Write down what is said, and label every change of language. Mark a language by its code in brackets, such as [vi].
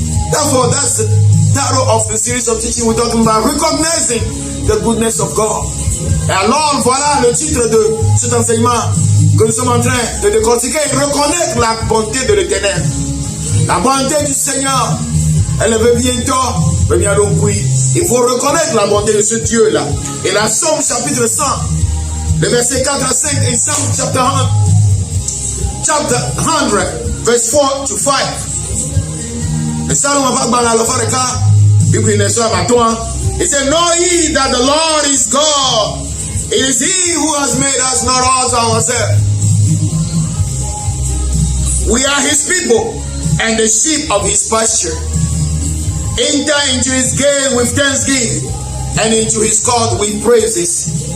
[en] Therefore, that's the title of the series of teaching we're talking about, recognizing the goodness of God. [fr] Et alors, voilà le titre de cet enseignement que nous sommes en train de décortiquer, reconnaître la bonté de l'Éternel. La bonté du Seigneur, elle veut bientôt venir donc oui. Il faut reconnaître la bonté de ce Dieu-là. Et la Somme chapitre 100, le verset 4 à 5, et [en] Psalm chapter 100, verse 4 to 5. [fr] Et ça, on va parler à la fin de cas. [en] It said, know ye that the Lord is God. It is He who has made us, not us ourselves. We are His people and the sheep of His pasture. Enter into His gate with thanksgiving and into His court with praises.